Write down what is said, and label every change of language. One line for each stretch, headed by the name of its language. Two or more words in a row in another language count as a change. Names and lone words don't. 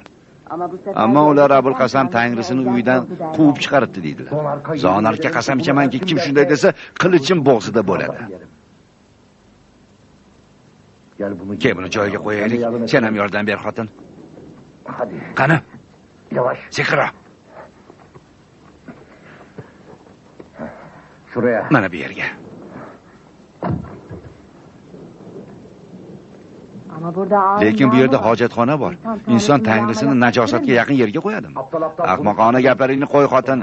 Uzbek: Ammo ular Abul Qasam tangrisini uyidan quvib chiqaribdi deydilar. Zonarkka qasam ichamanki, kim shunday desa, qilichim bo'g'zida bo'ladi. Kel buni joyiga qo'yaylik. Sen ham yordam ber, xotin. Qani? Yavaş. Sekiroq. Şuraya. Mana bu yerga. Lekin bu yerda hojatxona bor. Inson tangrisini najosatga yaqin yerga qo'yadimi? Ahmoqona gaplaringni qo'y, xotin.